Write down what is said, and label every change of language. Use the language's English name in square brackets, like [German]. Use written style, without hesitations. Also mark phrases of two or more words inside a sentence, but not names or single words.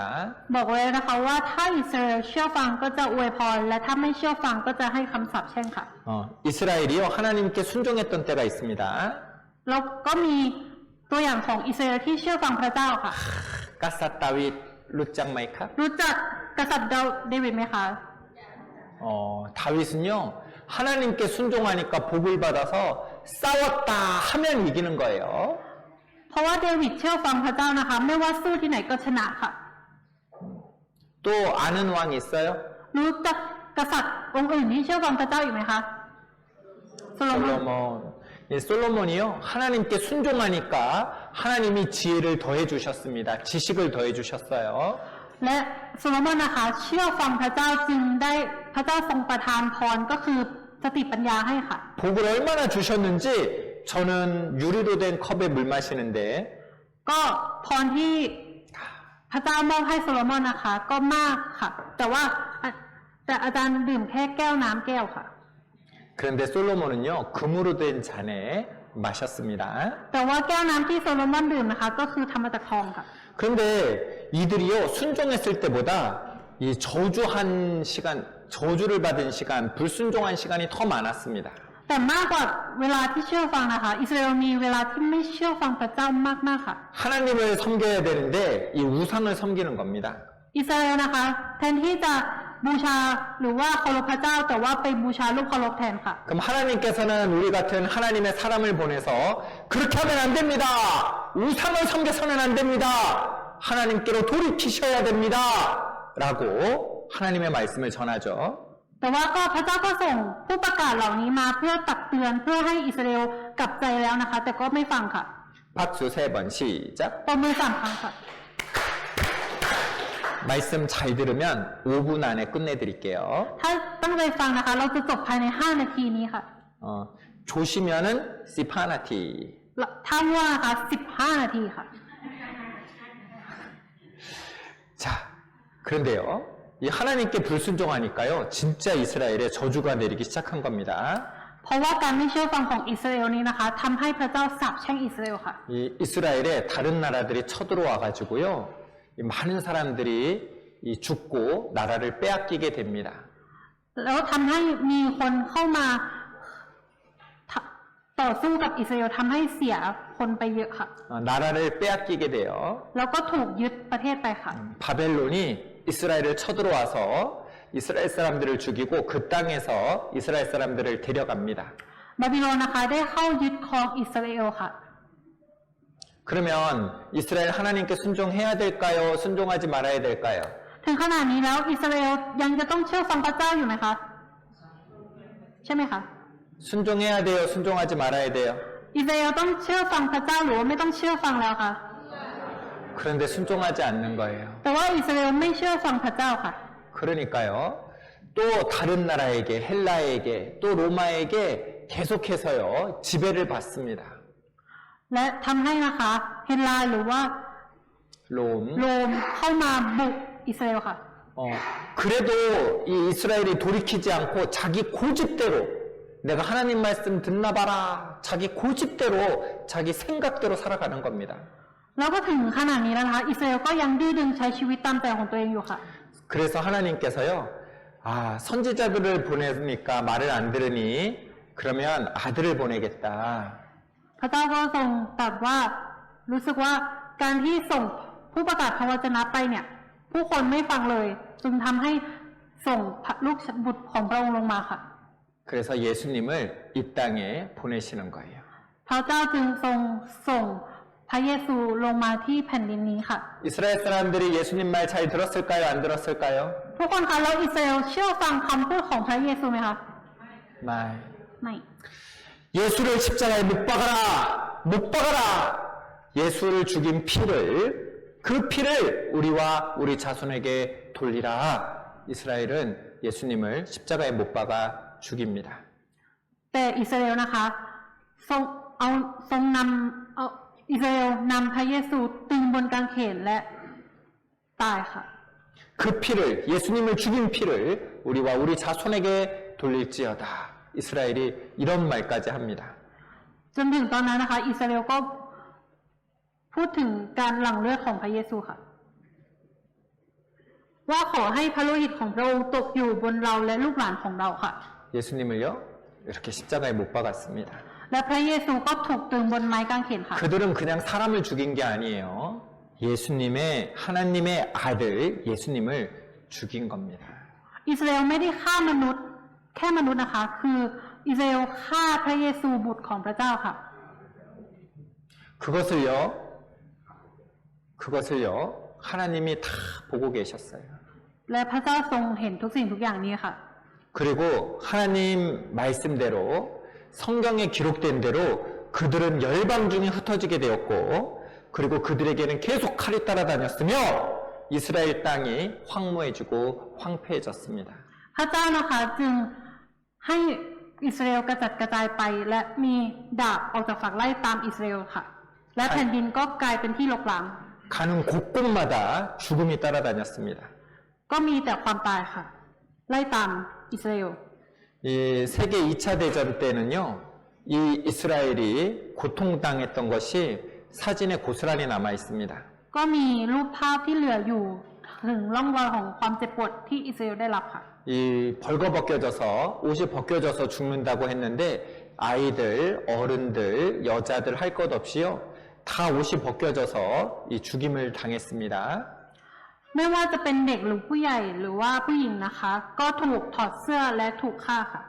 [Thai] บอกไว้นะคะว่าถ้าอิสราเอลเชื่อฟังก็จะอวยพรและถ้าไม่เชื่อฟังก็จะให้คำสาปแช่งค่ะ [Korean] 이스라엘이요 하나님께 순종했던 때가 있습니다. [Thai] แล้วก็มีตัวอย่างของอิสราเอลที่เชื่อฟังพระเจ้าค่ะ [Korean] 가사 다윗 룻장 마이카. [Thai] รู้จักกษัตริย์เดวิดไหมคะ [Korean] 다윗은요 하나님께 순종하니까 복을 받아서 싸웠다 하면 이기는 거예요. [Thai] เพราะว่าเดวิดเชื่อฟังพระเจ้านะคะ ไม่ว่าสู้ที่ไหนก็ชนะค่ะ [Korean] 또 아는 왕 있어요? [Thai] รู้จักกษัตริย์องค์อื่นที่เชื่อฟังพระเจ้าอีกไหมคะโซโลมอน [Korean] 솔로몬. 예, 솔로몬이요 하나님께 순종하니까 하나님이 지혜를 더해 주셨습니다. 지식을 더해 주셨어요. [Thai] และโซโลมอนนะคะ เชื่อฟังพระเจ้าจึงได้พระเจ้าทรงประทานพรก็คือสติปัญญาให้ค่ะ [Korean] 복을 얼마나 주셨는지 저는 유리로 된 컵에 물 마시는데 [Thai] ก็พรที่พระเจ้ามอบให้โซโลมอนนะคะ ก็มากค่ะ แต่อาจารย์ดื่มแค่แก้วน้ำแก้วค่ะ [Korean] 그런데 솔로몬은요 금으로 된 잔에 마셨습니다. [Thai] แต่ว่าแก้วน้ำที่โซโลมอนดื่มนะคะ ก็คือทำมาจากทองค่ะ [Korean] 그런데 이들이요 순종했을 때보다 이 저주한 시간, 저주를 받은 시간, 불순종한 시간이 더 많았습니다. [Thai] แต่มากกว่าเวลาที่เชื่อฟังนะคะ อิสราเอลมีเวลาที่ไม่เชื่อฟังพระเจ้ามากๆค่ะ [Korean] 하나님을 섬겨야 되는데 이 우상을 섬기는 겁니다. [Thai] อิสราเอลนะคะ แทนที่จะบูชาหรือว่าเคารพพระเจ้าแต่ว่าไปบูชารูปเคารพแทนค่ะ [Korean] 그럼 하나님께서는 우리 같은 하나님의 사람을 보내서 그렇게 하면 안 됩니다. 우상을 섬겨서는 안 됩니다. 하나님께로 돌이키셔야 됩니다. 라고 하나님의 말씀을 전하죠. [Thai] แต่ว่าก็พระเจ้าก็ส่งผู้ประกาศเหล่านี้มาเพื่อตักเตือนเพื่อให้อิสราเอลกลับใจแล้วนะคะ แต่ก็ไม่ฟังค่ะ [Korean] 박수 3번 시작. [Thai] ปรบมือ3 ครั้งค่ะ [Korean] 말씀 잘 들으면 5분 안에 끝내드릴게요. [Thai] ถ้าตั้งใจฟังนะคะ เราจะจบภายใน5 นาทีนี้ค่ะ [Korean] 조시면은 시파나티. [Thai] ถ้าว่านะคะ15 นาทีค่ะ [Korean] 자, 그런데요. 이 하나님께 불순종하니까요. 진짜 이스라엘에 저주가 내리기 시작한 겁니다. [Thai] เพราะว่าการไม่เชื่อฟังของอิสราเอลนี้นะคะทำให้พระเจ้าสาปแช่งอิสราเอลค่ะ [Korean] 이 이스라엘에 다른 나라들이 쳐들어와 가지고요. 이 많은 사람들이 죽고 나라를 빼앗기게 됩니다. [Thai] แล้วทำให้มีคนเข้ามาต่อสู้กับอิสราเอลทำให้เสียคนไปเยอะค่ะ [Korean] 나라를 빼앗기게 돼요. [Thai] แล้วก็ถูกยึดประเทศไปค่ะ [Korean] 바벨론이 이스라엘을 쳐들어와서 이스라엘 사람들을 죽이고 그 땅에서 이스라엘 사람들을 데려갑니다. [Thai] บาบิโลนนะคะได้เข้ายึดครองอิสราเอลค่ะ [Korean] 그러면 이스라엘 하나님께 순종해야 될까요? 순종하지 말아야 될까요? [Thai] ถึงขนาดนี้แล้วอิสราเอลยังจะต้องเชื่อฟังพระเจ้าอยู่ไหมคะใช่ไหมคะ [Korean] 순종해야 돼요? 순종하지 말아야 돼요? [Thai] อิสราเอลต้องเชื่อฟังพระเจ้าหรือว่าไม่ต้องเชื่อฟังแล้วคะ [Korean] 그런데 순종하지 않는 거예요. [Thai] แต่ว่าอิสราเอลไม่เชื่อฟังพระเจ้าค่ะ [Korean] 그러니까요. 또 다른 나라에게, 헬라에게, 또 로마에게 계속해서요, 지배를 받습니다. [Thai] และทำให้นะคะเฮลลาหรือว่า [Korean] 롬. [Thai] โรมเข้ามาบุกอิสราเอลค่ะ [Korean] 그래도 이 이스라엘이 돌이키지 않고 자기 고집대로 내가 하나님 말씀 듣나 봐라. 자기 고집대로, 자기 생각대로 살아가는 겁니다. [Thai] แล้วก็ถึงขนาดนี้แล้วนะคะอิสราเอลก็ยังดื้อดึงใช้ชีวิตตามใจของตัวเองอยู่ค่ะ [Korean] 그래서 하나님께서요, 선지자들을 보내니까 말을 안 들으니 그러면 아들을 보내겠다. [Thai] พระเจ้าก็ทรงตรัสว่ารู้สึกว่าการที่ส่งผู้ประกาศพระวจนะไปเนี่ย ผู้คนไม่ฟังเลยจึงทำให้ส่งลูกบุตรของพระองค์ลงมาค่ะ [Korean] 그래서 예수님을 이 땅에 보내시는 거예요. [Thai] พระเจ้าจึงทรงส่งพระเยซูลงมาที่แผ่นดินนี้ค่ะ [Korean] 이스라엘 사람들이 예수님 말 잘 들었을까요? 안 들었을까요? [Thai] ทุกคนคะแล้วอิสราเอลเชื่อฟังคำพูดของพระเยซูไหมคะ [Korean] 말. [Thai] ไม่ [Korean] 예수를 십자가에 못 박아라! 못 박아라! 예수를 죽인 피를, 그 피를 우리와 우리 자손에게 돌리라. 이스라엘은 예수님을 십자가에 못 박아 죽입니다. [Thai] แต่อิสราเอลนะคะทรงนำอิสราเอลนำพระเยซูตึงบนกางเขนและตายค่ะ [Korean] 그 피를, 예수님을 죽인 피를 우리와 우리 자손에게 돌릴지어다. 이스라엘이 이런 말까지 합니다. [Thai] จนถึงตอนนั้นนะคะอิสราเอลก็พูดถึงการหลั่งเลือดของพระเยซูค่ะ ว่าขอให้พระโลหิตของพระองค์ตกอยู่บนเราและลูกหลานของเราค่ะ [Korean] 예수님을요, 이렇게 십자가에 못 박았습니다. [Thai] และพระเยซูก็ถูกตึงบนไม้กางเขนค่ะ [Korean] 그들은 그냥 사람을 죽인 게 아니에요. 예수님의, 하나님의 아들, 예수님을 죽인 겁니다. [Thai] อิสราเอลไม่ได้ฆ่ามนุษย์แค่มนุษย์นะคะ คืออิสราเอลฆ่าพระเยซูบุตรของพระเจ้าค่ะ [Korean] 그것을요, 하나님이 다 보고 계셨어요. [Thai] และพระเจ้าทรงเห็นทุกสิ่งทุกอย่างนี้ค่ะ [Korean] 그리고 하나님 말씀대로 성경에 기록된 대로 그들은 열방 중에 흩어지게 되었고, 그리고 그들에게는 계속 칼이 따라다녔으며 이스라엘 땅이 황무해지고 황폐해졌습니다. [Thai] พระเจ้านะคะจึงให้อิสราเอลกระจัดกระจายไป และมีดาบออกจากฝักไล่ตามอิสราเอลค่ะ และแผ่นดินก็กลายเป็นที่รกร้าง [Korean] 가는 곳곳마다 죽음이 따라다녔습니다. [Thai] ก็มีแต่ความตายค่ะ ไล่ตามอิสราเอล [Korean] 이 세계 2차 대전 때는요, 이 이스라엘이 고통당했던 것이 사진에 고스란히 남아 있습니다. [Thai] ก็มีรูปภาพที่เหลืออยู่ถึงร่องรอยของความเจ็บปวดที่อิสราเอลได้รับค่ะ [Korean] 이 벌거벗겨져서 옷이 벗겨져서 죽는다고 했는데 아이들, 어른들, 여자들 할 것 없이요, 다 옷이 벗겨져서 이 죽임을 당했습니다. [Thai] ไม่ว่าจะเป็นเด็กหรือผู้ใหญ่หรือว่าผู้หญิงนะคะ ก็ถูกถอดเสื้อและถูกฆ่าค่ะ